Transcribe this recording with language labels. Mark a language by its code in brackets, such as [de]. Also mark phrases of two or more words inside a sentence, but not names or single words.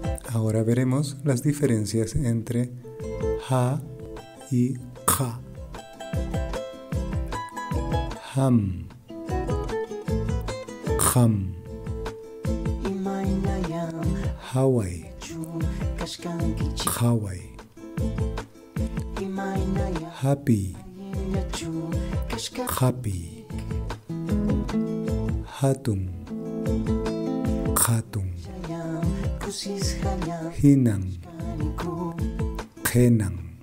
[es] Ahora veremos las diferencias entre ja y ja. [en] Ham, ham, Hawaii, Hawaii, happy, happy, [qu] hatun, hatun, hinang, henang,